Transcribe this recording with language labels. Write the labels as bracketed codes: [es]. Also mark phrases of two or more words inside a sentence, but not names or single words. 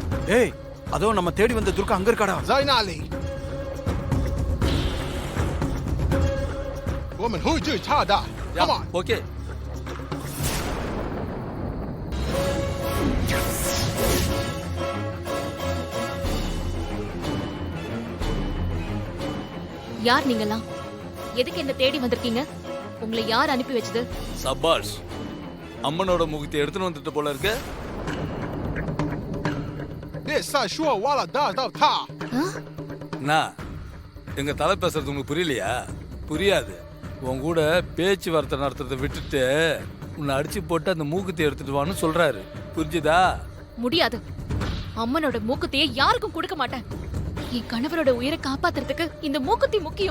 [ta] ஏய் அதோ நம்ம தேடி வந்த துர்கா அங்க இருக்காடா. [zh] 在那里。我们会追他的。 [en] Come on。 [ta] ஓகே. யார் நீங்கலாம்? எதுக்கு என்ன தேடி வந்திருக்கீங்க? உங்களை யார் அனுப்பி வச்சது? சபாஷ். அம்மனோட முகத்தை எடுத்துட்டு வந்துட்டு போல இருக்கு. [zh] 别再说我了，打到他。 [ta] நான் எங்க தலை பேசுறது உங்களுக்கு புரியலையா? புரியாது. உன் கூட பேச்சுவார்த்தை நடத்துறதை விட்டுட்டு உன்னை அடிச்சு போட்டு அந்த மூக்குத்தி எடுத்துட்டு வான்னு சொல்றாரு. புரிஞ்சுதா? முடியாது. அம்மனோட மூக்குத்தியை யாருக்கும் கொடுக்க மாட்டேன். என் கணவரோட உயிரை காப்பாத்துறதுக்கு இந்த மூக்குத்தி முக்கியம்.